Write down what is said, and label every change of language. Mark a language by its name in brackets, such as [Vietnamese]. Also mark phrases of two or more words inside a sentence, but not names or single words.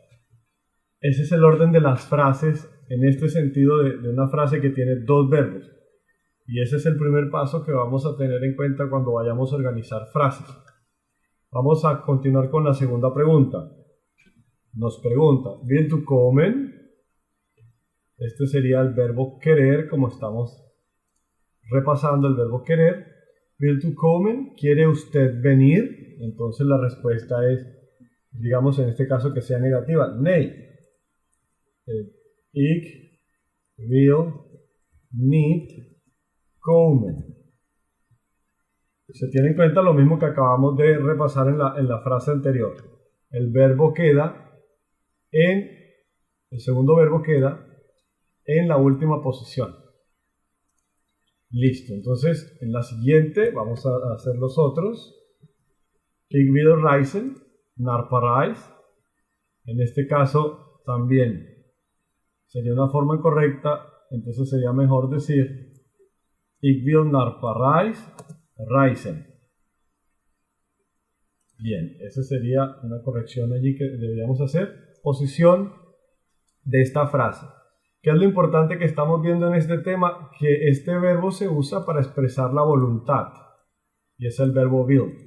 [Spanish] Ese es el orden de las frases en este sentido de una frase que tiene dos verbos. Y ese es el primer paso que vamos a tener en cuenta cuando vayamos a organizar frases. Vamos a continuar con la segunda pregunta. Nos pregunta, [German] ¿will du kommen? [Spanish] Este sería el verbo querer, como estamos repasando el verbo querer. [German] ¿Will du kommen? [Spanish] ¿Quiere usted venir? Entonces la respuesta es, digamos en este caso que sea negativa, [German] Nei. Ich will nicht kommen. [Spanish] Se tiene en cuenta lo mismo que acabamos de repasar en la frase anterior. El segundo verbo queda en la última posición. Listo, entonces en la siguiente vamos a hacer los otros. [German] Ich will reisen nach Paris. [Spanish] En este caso también sería una forma incorrecta, entonces sería mejor decir [German] Ich will nach Paris reisen. [Spanish] Bien, esa sería una corrección allí que deberíamos hacer. Posición de esta frase. ¿Qué es lo importante que estamos viendo en este tema? Que este verbo se usa para expresar la voluntad y es el verbo will.